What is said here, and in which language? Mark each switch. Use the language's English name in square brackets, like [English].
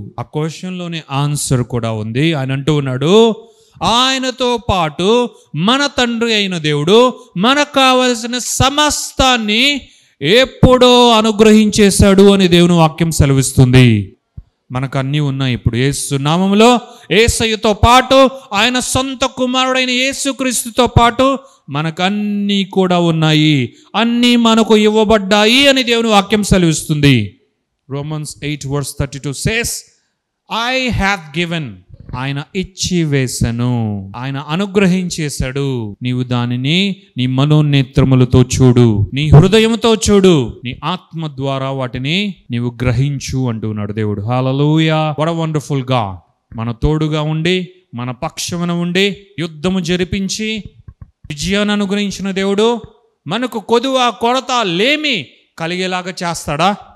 [Telugu] ఆ క్వశ్చన్లోనే ఆన్సర్ కూడా ఉంది. ఆయన అంటూ ఉన్నాడు, ఆయనతో పాటు మన తండ్రి అయిన దేవుడు మనకు కావలసిన సమస్తాన్ని ఎప్పుడో అనుగ్రహించేశాడు అని దేవుని వాక్యం సెలవిస్తుంది. మనకు అన్నీ ఉన్నాయి. ఇప్పుడు యేసు నామములో యేసయ్యతో పాటు ఆయన సొంత కుమారుడైన యేసుక్రీస్తుతో పాటు మనకు అన్నీ కూడా ఉన్నాయి, అన్నీ మనకు ఇవ్వబడ్డాయి అని దేవుని వాక్యం సెలవిస్తుంది. [English] Romans 8:32 says, I have given. [Telugu] ఆయన ఇచ్చి వేసను, ఆయన అనుగ్రహించేశాడు. నీవు దానిని నీ మనోనేత్రములతో చూడు, నీ హృదయంతో చూడు, నీ ఆత్మ ద్వారా వాటిని నీవు గ్రహించు అంటున్నాడు దేవుడు. హల్లెలూయా! [English] What a wonderful God. [Telugu] మన తోడుగా ఉండి, మన పక్షమున ఉండి, యుద్ధము జరిపించి విజయాన్ని అనుగ్రహించిన దేవుడు మనకు కొదువ కొరత లేమి కలిగేలాగా చేస్తాడా?